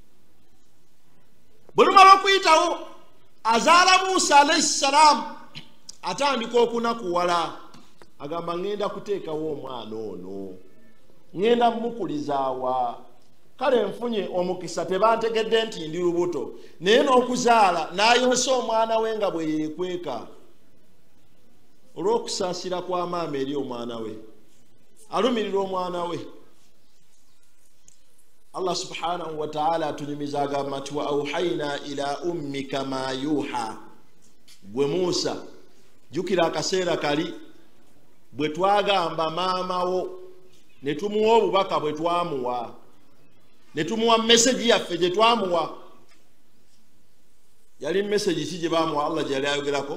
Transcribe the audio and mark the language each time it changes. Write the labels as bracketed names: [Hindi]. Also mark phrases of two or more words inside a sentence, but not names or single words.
[Ganda] Bwe lumala okuyitawo azaala Musa [Arabic] عليه السلام [Ganda] atandika okunakuwala agamba ngenda kuteekawo omwana ono ngenda mmukulizaawa kale nfunye omukisa tebantegedde nti ndi lubuto naye n'okuzaala n'ayonsa omwana we nga bwe yeekweka olw'okusaasira kwa maama eri omwana we alumirira omwana we. [Arabic] Allah سبحانه وتعالى [Ganda] atunyumiza agamba nti [Arabic] وأوحينا إلى أمك ما يوحى. [Ganda] Gwe Musa jukira akaseera kali bwe twagamba maama wo ne tumuwa obubaka bwe twamuwa ne tumuwa message yaffe gye twamuwa. Yali message ki gye bamuwa Allah gye yali ayogerako?